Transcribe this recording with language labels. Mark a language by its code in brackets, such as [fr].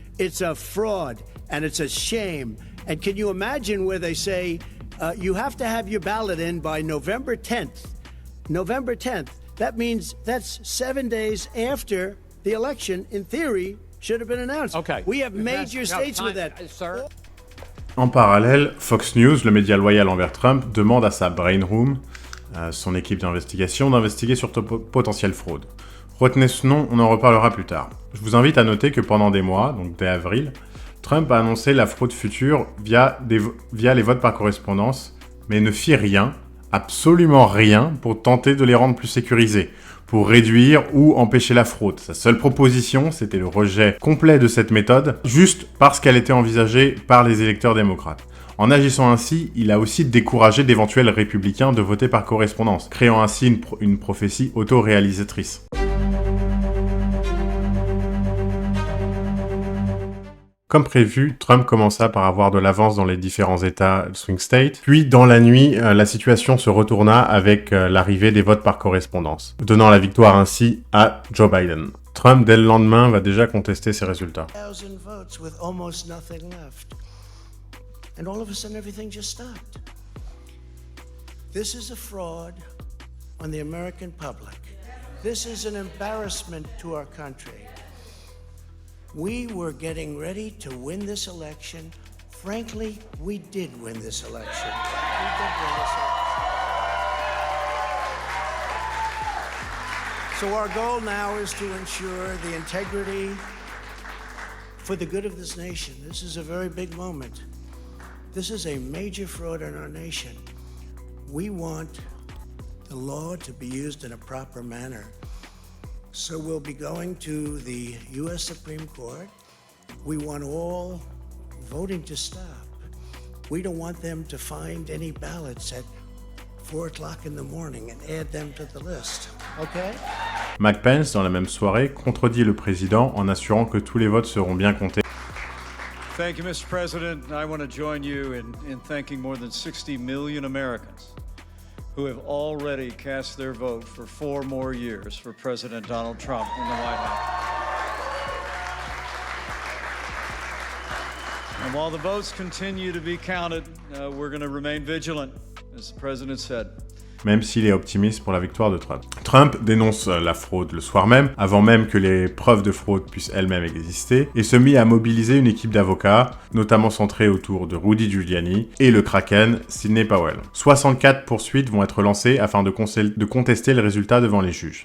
[en] It's a fraud, and it's a shame. And can you imagine where they say you have to have your ballot in by November 10th? November 10th. That means that's 7 days after the election, in theory, should have been announced. Okay. We have major states with that. Sir. [fr] En parallèle, Fox News, le média loyal envers Trump, demande à sa Brain Room, son équipe d'investigation, d'investiguer sur potentielle fraude. Retenez ce nom, on en reparlera plus tard. Je vous invite à noter que pendant des mois, donc dès avril, Trump a annoncé la fraude future via les votes par correspondance, mais ne fit rien, absolument rien, pour tenter de les rendre plus sécurisés, pour réduire ou empêcher la fraude. Sa seule proposition, c'était le rejet complet de cette méthode, juste parce qu'elle était envisagée par les électeurs démocrates. En agissant ainsi, il a aussi découragé d'éventuels républicains de voter par correspondance, créant ainsi une prophétie auto-réalisatrice. Comme prévu, Trump commença par avoir de l'avance dans les différents États swing states. Puis, dans la nuit, la situation se retourna avec l'arrivée des votes par correspondance, donnant la victoire ainsi à Joe Biden. Trump, dès le lendemain, va déjà contester ces résultats. [en] Votes with almost nothing left. And all of a sudden, everything just stopped. This is a fraud on the American public. This is an embarrassment to our country. We were getting ready to win this election. Frankly, we did win this election. We did win this election. So our goal now is to ensure the integrity for the good of this nation. This is a very big moment. This is a major fraud in our nation. We want the law to be used in a proper manner. So we'll be going to the U.S. Supreme Court. We want all voting to stop. We don't want them to find any ballots at 4 o'clock in the morning and add them to the list. Okay? [fr] Mike Pence, dans la même soirée, contredit le président en assurant que tous les votes seront bien comptés. [en] Thank you, Mr. President. I want to join you in thanking more than 60 million Americans who have already cast their vote for 4 more years for President Donald Trump in the White House. And while the votes continue to be counted, we're going to remain vigilant, as the President said. [fr] Même s'il est optimiste pour la victoire de Trump. Trump dénonce la fraude le soir même, avant même que les preuves de fraude puissent elles-mêmes exister, et se mit à mobiliser une équipe d'avocats, notamment centrée autour de Rudy Giuliani et le Kraken Sidney Powell. 64 poursuites vont être lancées afin de contester le résultat devant les juges.